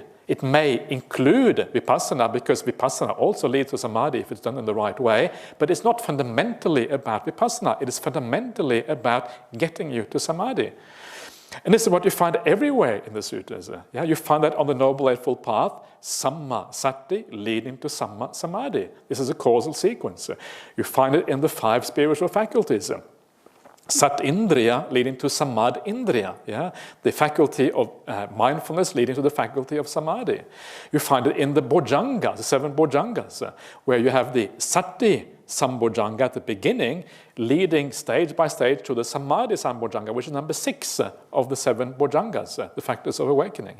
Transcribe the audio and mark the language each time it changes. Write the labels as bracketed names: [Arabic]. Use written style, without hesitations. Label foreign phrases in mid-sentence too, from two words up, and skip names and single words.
[English] It may include vipassana, because vipassana also leads to samadhi if it's done in the right way, but it's not fundamentally about vipassana. It is fundamentally about getting you to samadhi. And this is what you find everywhere in the sutras. You find that on the Noble Eightfold Path, [Pali] samma sati [English] leading to [Pali] samma samadhi. [English] This is a causal sequence. You find it in the 5 spiritual faculties. [Pali] Sat indriya [English] leading to [Pali] samad indriya, [English] the faculty of mindfulness leading to the faculty of samadhi. You find it in the bojjhangas, the 7 bojjhangas, where you have the [Pali] sati sambojjhanga [English] at the beginning, leading stage by stage to the [Pali] samadhi sambojjhanga, [English] which is number 6 of the 7 bojjhangas, the factors of awakening.